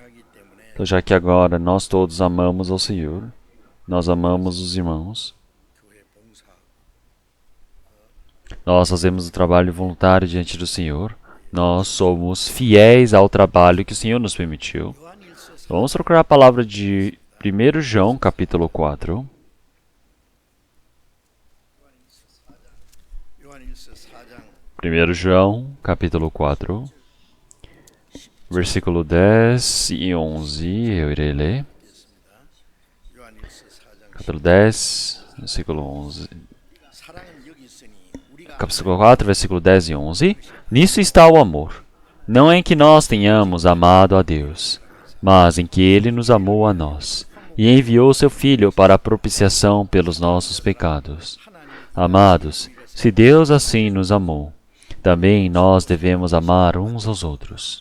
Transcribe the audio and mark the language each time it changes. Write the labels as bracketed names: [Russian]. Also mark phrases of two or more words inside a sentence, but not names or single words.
[Portuguese] Então, já que agora nós todos amamos ao Senhor, nós amamos os irmãos, nós fazemos o trabalho voluntário diante do Senhor, nós somos fiéis ao trabalho que o Senhor nos permitiu. Vamos procurar a palavra de 1 João, capítulo 4. [Korean] 요한일서 4장 [Portuguese] 1 João, capítulo 4, versículo 10 e 11, eu irei ler. [Korean] 요한일서 4장 [Portuguese] Capítulo 10, versículo 11. [Korean] 사랑은 여기 있으니 우리가 [Portuguese] Capítulo 4, versículo 10 e 11. Nisso está o amor. Não em que nós tenhamos amado a Deus, mas em que Ele nos amou a nós, e enviou seu Filho para a propiciação pelos nossos pecados. Amados, se Deus assim nos amou, também nós devemos amar uns aos outros.